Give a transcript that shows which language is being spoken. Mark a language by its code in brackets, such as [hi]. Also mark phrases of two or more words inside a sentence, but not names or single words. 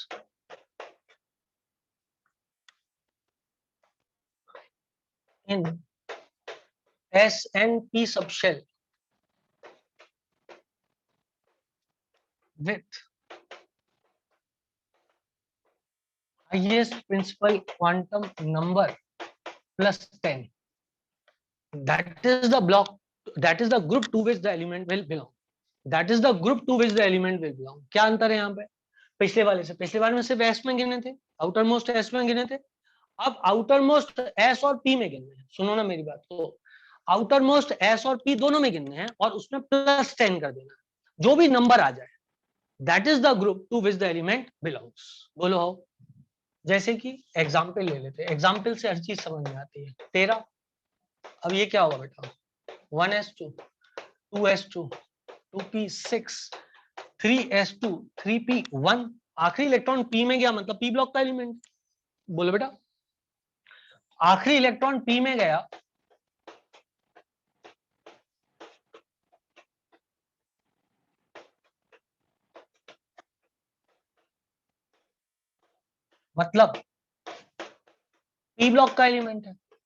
[en] in S and P subshell with highest principal quantum number plus 10, that is the block, that is the group to which the element will belong, that is the group to which the element will belong। [hi] क्या अंतर है यहाँ पे पिछले वाले से? पिछले वाले में सिर्फ एस में गिने थे, [en] outer most s [hi] में गिने थे, अब [en] outer most s [hi] और पी में गिनने हैं। सुनो ना मेरी बात, तो [en] outer most s [hi] और पी दोनों में गिनने हैं और उसमें प्लस 10 कर देना, जो भी नंबर आ जाए, [en] that is the group to which the element belongs. [hi] बोलो हो। जैसे कि एग्जाम्पल ले लेते हैं, एग्जाम्पल से हर चीज समझ में आती है। 13, अब ये क्या होगा बेटा, 1s2 2s2 2p6 3s2 3p1, आखिरी इलेक्ट्रॉन पी में गया मतलब [en] p block [hi] का एलिमेंट। बोलो बेटा, आखिरी इलेक्ट्रॉन पी में गया मतलब [en] p block [hi] का एलिमेंट है।